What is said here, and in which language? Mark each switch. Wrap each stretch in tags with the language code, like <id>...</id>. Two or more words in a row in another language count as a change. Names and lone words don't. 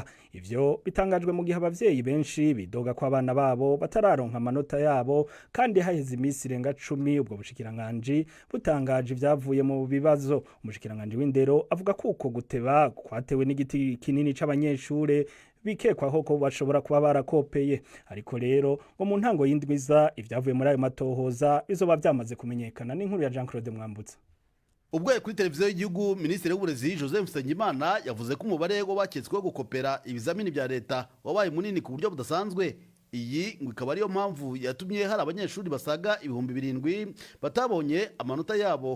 <rn>Ivyo bitangajwe mu gihe abavyeyi benshi bidoga ko abana babo batararonka amanota yabo kandi haheze imisi irenga 10 ubwo bushikiranganje butangaje ivyavuye mu bibazo. Umushikiranganje w'indero avuga ko uko guteba kwatewe n'igiti kinini c'abanyeshure bikekwaho ko bashobora kuba barakopeye, ariko rero ngo mu ntango y'indwiza ivyavuye muri ayo matohoza bizoba byamaze kumenyekana. N'inkuru ya Jean Claude Mwambutsa.</rn> <rw>Ubwo kuri televiziyo y'igihugu Minisitiri w'Uburezi Joseph Nsengimana yavuze ko umubare w'abaketsweho gukopera ibizamini bya leta wabaye munini ku buryo budasanzwe. Iyi ngo ikaba ariyo mpamvu yatumye hari abanyeshuri basaga 7,000 batabonye amanota yabo.</rw>